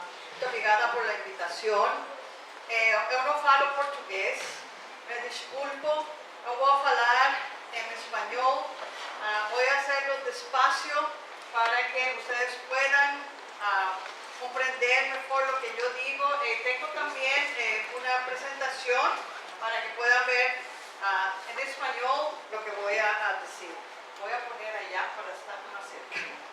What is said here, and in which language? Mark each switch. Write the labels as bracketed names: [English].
[Portuguese] Muito obrigada [Spanish] por la invitación. [Portuguese] Eu não falo português, me desculpo, eu vou falar em espanhol. [Spanish] Voy a hacerlo despacio para que ustedes puedan comprender mejor lo que yo digo. Tengo también una presentación para que puedan ver en español lo que voy a decir. Voy a poner allá para estar más cerca.